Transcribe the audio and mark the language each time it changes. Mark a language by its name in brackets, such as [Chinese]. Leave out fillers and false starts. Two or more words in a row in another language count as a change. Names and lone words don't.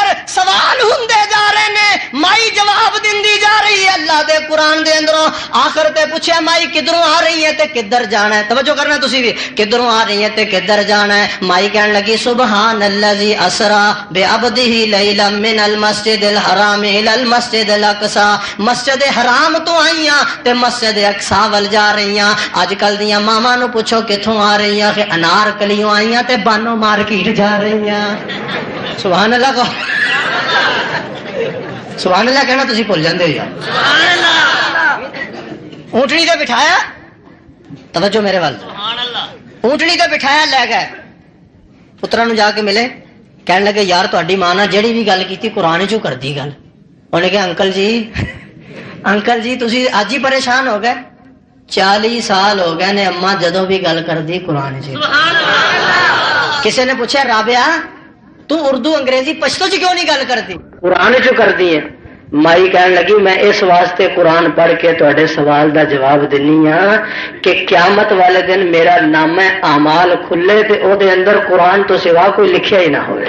[Punjabi] سوال ہوندے جا رہے نے مائی جواب دیندی جا رہی ہے اللہ دے قرآن دے اندروں. آخر تے پوچھا مائی کدھروں آ رہی ہے تے کدھر جانا ہے؟ توجہ کرنا تسی بھی, کدھروں آ رہی ہے تے کدھر جانا ہے؟ مائی کہنے لگی [Arabic] سبحان الذی اسرا بعبدہ لیلا من المسجد الحرام الی المسجد الاقصی. [Punjabi] مسجد حرام تو آئیاں تے مسجد اقصی ول جا رہیاں. اج کل دیاں ماما نو پوچھو کتھوں آ رہیاں کہ انار کلیوں آئیاں تے بانو مارکیٹ جا رہیاں. [Arabic] سبحان اللہ [Punjabi] کو [Arabic] سبحان اللہ [Punjabi] کہنا تسی بھول جاندے ہو یار. [Arabic] سبحان اللہ. [Punjabi] اونٹنی تے بٹھایا, توجہ میرے وال, اونٹنی تے بٹھایا لے گئے. پتراں نو جا کے ملے, کہنے لگے یار تہاڈی ماں نال جہڑی بھی گل کیتی قرآن چوں کردی گل. انہوں نے کہا انکل جی تسی اج ہی پریشان ہو گئے. 40 سال ہو گئے نے اما جدوں بھی گل کردی قرآن چ. [Urdu] کسی نے پوچھا رابعہ تو اردو انگریزی پشتو چ کیوں نہیں گل کرتی؟ [Punjabi] قرآن چ کردی ہے. مائی کہنے لگی میں اس واسطے قرآن پڑھ کے تواڈے سوال دا جواب دینی ہاں کہ قیامت والے دن میرا نامہ اعمال کھلے تے او دے اندر قرآن تو سوا کوئی لکھیا ہی نہ ہوئے.